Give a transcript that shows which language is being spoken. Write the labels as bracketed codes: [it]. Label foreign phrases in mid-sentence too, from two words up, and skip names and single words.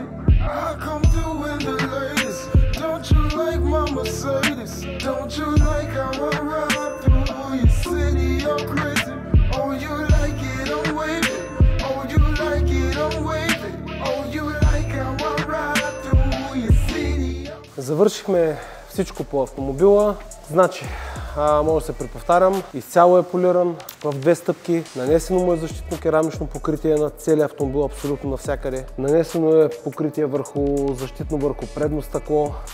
[en] I come through in the latest. Don't you like my Mercedes? Don't you like how I ride through your city? I'm crazy. Oh, you like it, I'm waving. Oh, you like it, I'm waving. Oh, you like how I ride through your city. [bg] Завършихме всичко по автомобила. Значи, може да се преповтарям, изцяло е полиран в 2 стъпки, нанесено му е защитно керамично покритие на целия автомобил, абсолютно навсякъде. Нанесено е покритие защитно върху предно стъкло.